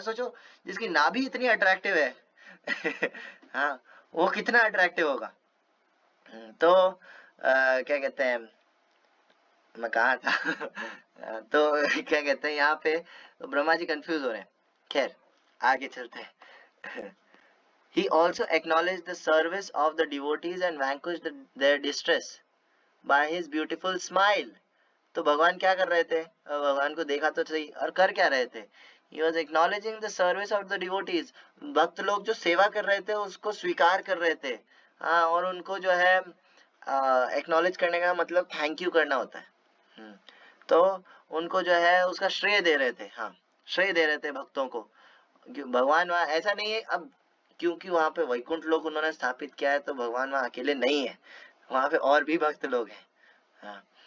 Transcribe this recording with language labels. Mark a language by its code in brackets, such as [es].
[hi] सोचो जिसकी नाभि इतनी अट्रैक्टिव है हाँ, वो कितना अट्रैक्टिव होगा। तो क्या कहते हैं, मैं कहा था तो क्या कहते हैं यहाँ पे तो ब्रह्मा जी कंफ्यूज हो रहे हैं। खैर आगे चलते हैं। [en] He also acknowledged the service of the devotees and vanquished their distress by his beautiful smile. [hi] तो भगवान क्या कर रहे थे, भगवान को देखा तो सही, और कर क्या रहे थे। [en] He was acknowledging the service of the devotees. [hi] भक्त लोग जो सेवा कर रहे थे उसको स्वीकार कर रहे थे। हाँ, और उनको जो है एक्नॉलेज करने का मतलब थैंक यू करना होता है। तो उनको जो है उसका श्रेय दे रहे थे। हाँ, श्रेय दे रहे थे भक्तों को। भगवान वहाँ ऐसा नहीं है, अब क्योंकि वहाँ पे वैकुंठ लोक उन्होंने स्थापित किया है तो भगवान वहाँ अकेले नहीं है, वहाँ पे और भी भक्त लोग हैं।